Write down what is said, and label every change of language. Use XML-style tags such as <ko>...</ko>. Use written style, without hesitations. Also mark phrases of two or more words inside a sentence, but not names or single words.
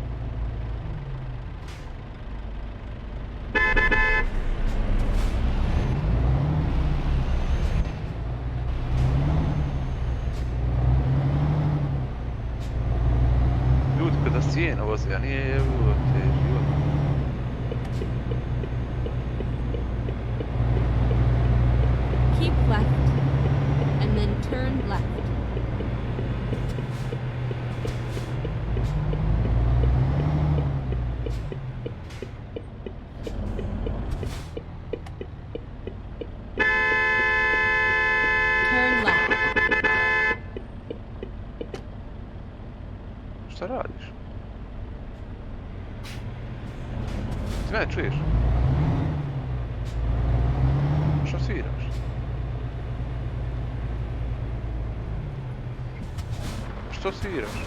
<bs>Ljudi kada sjeno voze, a nije te život.</bs> <en>Keep left, and then turn left. Turn left.</en> <bs>Šta radiš? Ti mene čuješ? Šta sviraš? Što sviraš?</bs>